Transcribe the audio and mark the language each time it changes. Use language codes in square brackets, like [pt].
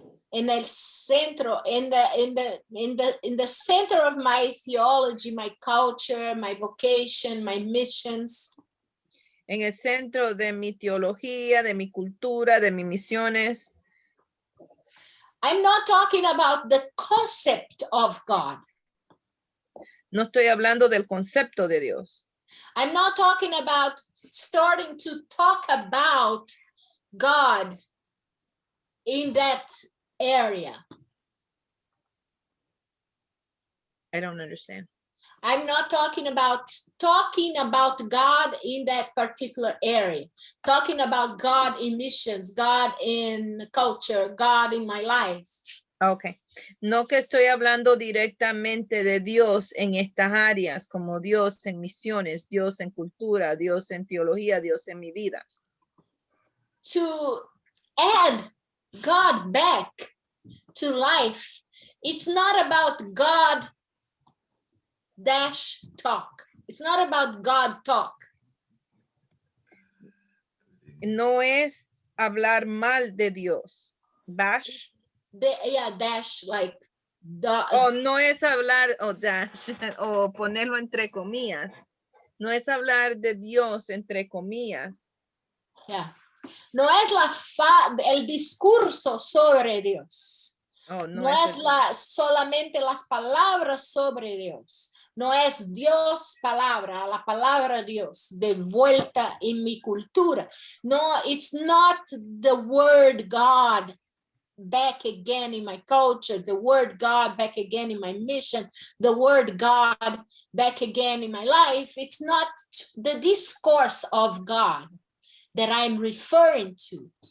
[es] en el centro, [en] in the center of my theology, my culture, my vocation, my missions. [es] En el centro de mi teología, de mi cultura, de mis misiones. [en] I'm not talking about the concept of God. [es] No estoy hablando del concepto de Dios. [en] I'm not talking about starting to talk about God in that area. I don't understand. I'm not talking about God in that particular area. Talking about God in missions, God in culture, God in my life. Okay. [es] No que estoy hablando directamente de Dios en estas áreas, como Dios en misiones, Dios en cultura, Dios en teología, Dios en mi vida. [en] To add God back to life, it's not about God dash talk. It's not about God talk. [es] No es hablar mal de Dios. Bash. [en] Dash like [es] no es hablar dash o ponerlo entre comillas. No es hablar de Dios entre comillas. [en] Yeah. [es] No es el discurso sobre Dios. No es solamente las palabras sobre Dios. No es Dios palabra, la palabra Dios de vuelta en mi cultura. [en] No, it's not the word God back again in my culture, the word God back again in my mission, the word God back again in my life. It's not the discourse of God that I'm referring to.